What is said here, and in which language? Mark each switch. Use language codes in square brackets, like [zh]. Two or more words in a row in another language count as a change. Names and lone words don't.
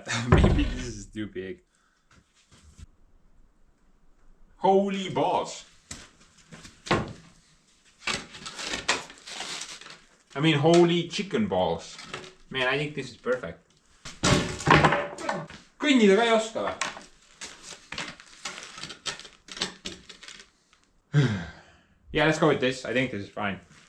[en] Maybe this is too big. Holy balls. I mean, holy chicken balls. Man, I think this is perfect. [et] Kõnnida ka ei oska või? [en] Yeah, let's go with this. I think this is fine.